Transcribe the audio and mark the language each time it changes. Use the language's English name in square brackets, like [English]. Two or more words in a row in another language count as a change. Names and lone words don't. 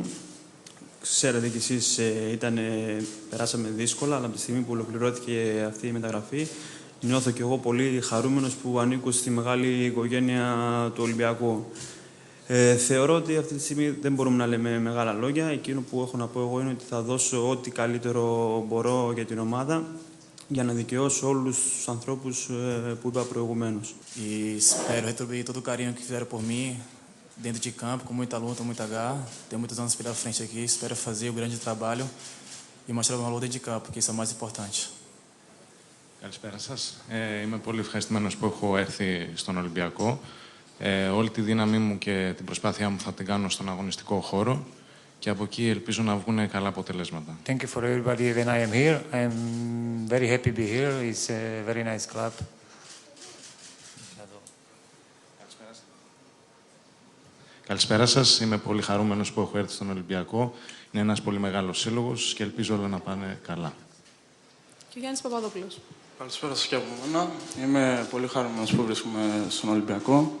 [Greek] Ξέρετε κι εσείς, περάσαμε δύσκολα, αλλά από τη στιγμή που ολοκληρώθηκε αυτή η μεταγραφή, νιώθω κι εγώ πολύ χαρούμενος που ανήκω στη μεγάλη οικογένεια του Ολυμπιακού. Θεωρώ ότι αυτή τη στιγμή δεν μπορούμε να λέμε μεγάλα λόγια. Εκείνο που έχω να πω εγώ είναι ότι θα δώσω ό,τι καλύτερο μπορώ για την ομάδα για να δικαιώσω όλους τους ανθρώπους που είπα προηγουμένως. [Portuguese] E espero retribuir todo o carinho que fizeram por mim dentro de campo, com muita luta, muita garra. Tenho muitos anos pela frente aqui, espero fazer o grande trabalho e mostrar o valor dentro de campo, que isso é o mais importante. [Greek] Καλησπέρα σας. Είμαι πολύ ευχαριστημένος που έχω έρθει στον Ολυμπιακό. Όλη τη δύναμή μου και την προσπάθειά μου θα την κάνω στον αγωνιστικό χώρο και από εκεί ελπίζω να βγουν καλά αποτελέσματα. [English] Thank you for everybody when I am here. I am very happy to be here. It's a very nice club. [Greek] Καλησπέρα σας. Είμαι πολύ χαρούμενος που έχω έρθει στον Ολυμπιακό. Είναι ένας πολύ μεγάλος σύλλογος και ελπίζω όλα να πάνε καλά. Και ο Γιάννης Παπαδόπουλος. Καλησπέρα σας και από μένα. Είμαι πολύ χαρούμενος που βρίσκομαι στον Ολυμπιακό.